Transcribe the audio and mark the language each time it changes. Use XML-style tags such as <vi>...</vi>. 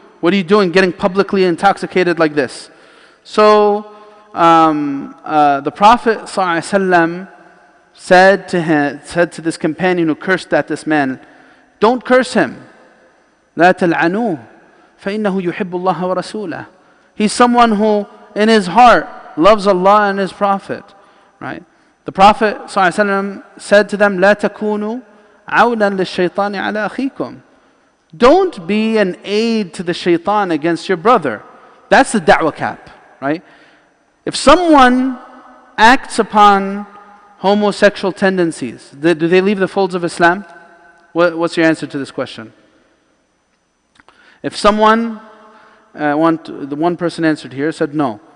<en>What are you doing getting publicly intoxicated like this? So the Prophet ﷺ said to this companion who cursed at this man, don't curse him.</en> <ar>لا تلعنوه فإنه يحب الله ورسوله.</ar> <en>He's someone who in his heart loves Allah and His Prophet. Right? The Prophet ﷺ said to them,</en> <ar>لا تكونوا عونا للشيطان على أخيكم.</ar> <en>Don't be an aid to the shaitan against your brother. That's the da'wah cap, right? If someone acts upon homosexual tendencies, do they leave the folds of Islam? What's your answer to this question? If someone, the one person answered here, said no.</en>